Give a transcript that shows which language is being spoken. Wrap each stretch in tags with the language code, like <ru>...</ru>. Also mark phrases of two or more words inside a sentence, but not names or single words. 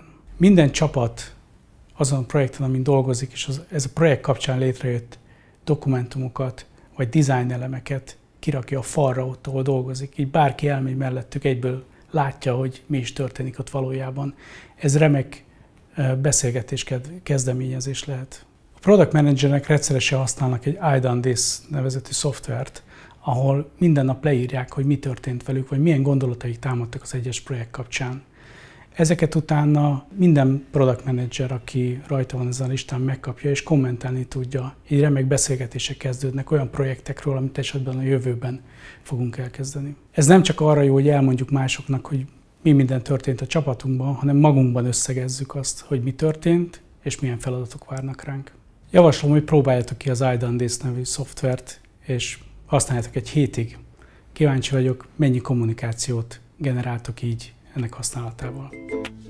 <hu>Minden csapat azon a projekten, amin dolgozik, és ez a projekt kapcsán létrejött dokumentumokat, vagy design elemeket kirakja a falra ott, ahol dolgozik. Így bárki elmegy mellettük, egyből látja, hogy mi is történik ott valójában. Ez remek beszélgetés kezdeményezés lehet. A</hu> <en>Product Managernek</en> <hu>rendszeresen használnak egy I done this nevezetű szoftvert, ahol minden nap leírják, hogy mi történt velük, vagy milyen gondolataik támadtak az egyes projekt kapcsán. Ezeket utána minden</hu> <en>Product Manager,</en> <hu>aki rajta van ezen a listán, megkapja és kommentálni tudja. Így remek beszélgetések kezdődnek olyan projektekről, amit esetben a jövőben fogunk elkezdeni. Ez nem csak arra jó, hogy elmondjuk másoknak, hogy mi minden történt a csapatunkban, hanem magunkban összegezzük azt, hogy mi történt, és milyen feladatok várnak ránk. Javaslom, hogy próbáljátok ki az I done this nevű szoftvert, és használjátok egy hétig. Kíváncsi vagyok, mennyi kommunikációt generáltok így ennek használatával.</hu>